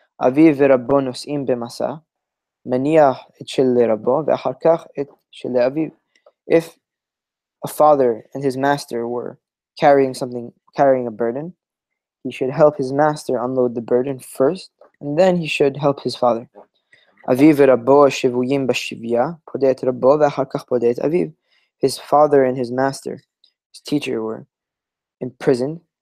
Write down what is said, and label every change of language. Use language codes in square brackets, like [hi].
[he] אביו ורבו נוסעים במסע, מניח את שלרבו ואחר כך את שלאביו. [en] If a father and his master were carrying a burden, he should help his master unload the burden first, and then he should help his father. [he] אביו ורבו שבויים בשביה, פודה את רבו ואחר כך פודה את אביו. [en] His father and his master, his teacher, were imprisoned.